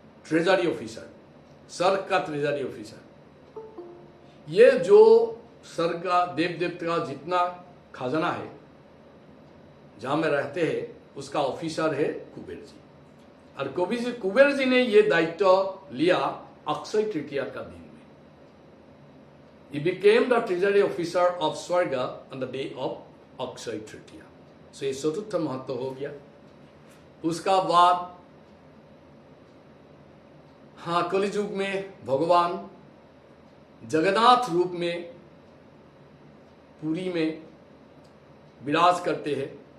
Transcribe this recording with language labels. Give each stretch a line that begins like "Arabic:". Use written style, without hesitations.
Hindi: Treasury officer, स्वर्ग का treasury officer. ये जो स्वर्ग का देव देवता का जितना खजाना है, जहां में रहते हैं, उसका ऑफिसर है कुबेर जी। और कुबेर जी ने ये दायित्व लिया अक्षय तृतीया का दिन में।
English: He became the treasury officer of Swarga on the day of Akshaya Tritiya.
Hindi: सो ये चतुर्थ महत्व हो गया। उसका बाद हाँ, कलियुग में भगवान जगन्नाथ रूप में पुरी में विराज करते हैं।